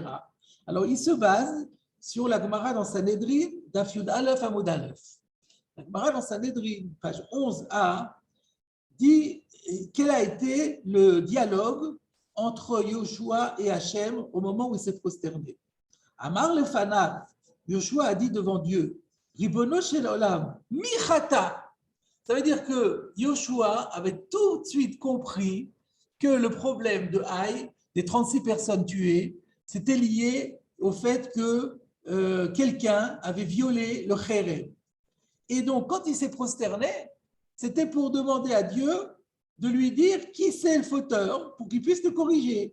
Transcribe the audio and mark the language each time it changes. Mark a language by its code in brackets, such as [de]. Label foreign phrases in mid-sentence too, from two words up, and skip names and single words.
[fr] Alors, il se base sur la Gemara dans Sanhedrin, [he] דף יוד אלף עמוד אלף. [fr] La Gemara dans Sanhedrin, page 11a, dit quel a été le dialogue entre Yoshua et Hachem au moment où il s'est prosterné. [he] אמר לפניו, [fr] Yoshua a dit devant Dieu, [he] רבונו של עולם, מי חטא. [fr] Ça veut dire que Yoshua avait tout de suite compris que le problème de Haï, des 36 personnes tuées, c'était lié au fait que quelqu'un avait violé le Kherem. Et donc, quand il s'est prosterné, c'était pour demander à Dieu de lui dire qui c'est le fauteur pour qu'il puisse le corriger.